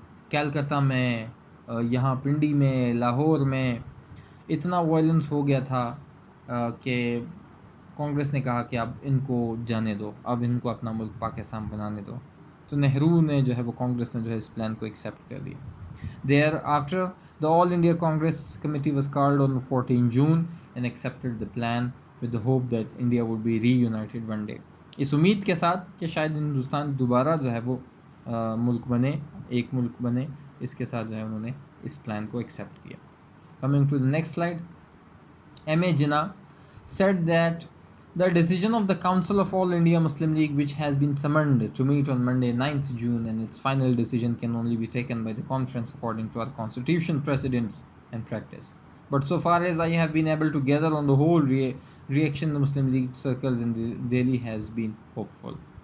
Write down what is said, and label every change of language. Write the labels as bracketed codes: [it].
[ur] کلکتہ میں، یہاں پنڈی میں، لاہور میں، اتنا وائلنس ہو گیا تھا کہ کانگریس نے کہا کہ اب ان کو جانے دو، اب ان کو اپنا ملک پاکستان بنانے دو. تو نہرو نے جو ہے وہ کانگریس نے جو ہے اس پلان کو ایکسیپٹ کر لیا. [en] Thereafter the All India Congress Committee was called on 14 June and accepted the plan with the hope that India would be reunited one day. [ur] اس امید کے ساتھ کہ شاید ہندوستان دوبارہ جو ہے وہ ملک بنے، ایک ملک بنے، اس کے ساتھ جو ہے انہوں نے اس پلان کو ایکسیپٹ کیا. [en] Coming to the next slide, M.A. Jinnah said that the decision of the Council of All India Muslim League, which has been summoned to meet on Monday 9th June, and its final decision can only be taken by the conference according to our constitution, precedents and practice. But so far as I have been able to gather, on the whole, reaction in the Muslim League circles in Delhi has been hopeful.